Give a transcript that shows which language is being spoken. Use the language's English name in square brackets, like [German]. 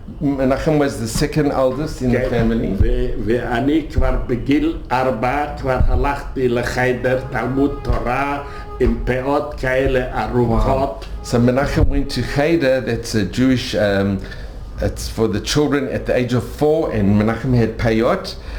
[English] Menachem was the second eldest in the family. [Hebrew] ואני כבר בגיל 4 כבר הלכתי לחדר תלמוד תורה עם פאות כאלה ארוכות. [English] So Menachem went to Cheder, that's a Jewish, it's for the children at the age of 4, and Menachem had payot.